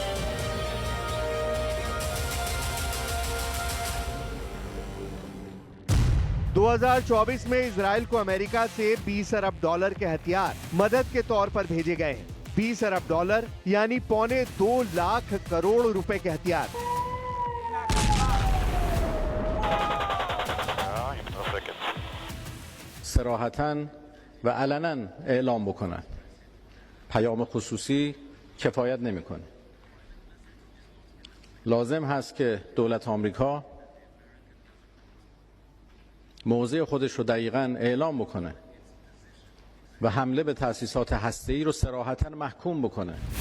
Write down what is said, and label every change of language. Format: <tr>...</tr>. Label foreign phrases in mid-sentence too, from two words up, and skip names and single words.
<hi>$, 2024 में इजराइल को अमेरिका से $20 अरब के हथियार मदद के तौर पर भेजे गए हैं। $20 अरब यानी पौने 2 लाख करोड़ रुपए के हथियार।</hi> <fa>صراحتاً و علناً اعلام بکنن. پیام خصوصی کفایت نمیکنه. لازم هست که دولت آمریکا موضع خودش رو دقیقاً اعلام بکنه و حمله به تأسیسات هسته‌ای رو صراحتاً محکوم بکنه.</fa>